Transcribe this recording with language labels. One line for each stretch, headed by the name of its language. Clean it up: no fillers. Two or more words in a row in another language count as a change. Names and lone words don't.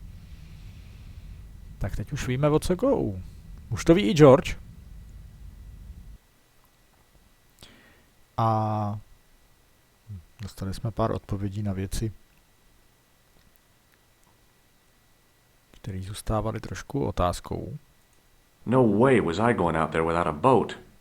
Czech: Tak teď už víme, o co go. Už to ví i George. A dostali jsme pár odpovědí na věci, které zůstávaly trošku otázkou.
English: No way was I going out there without a boat.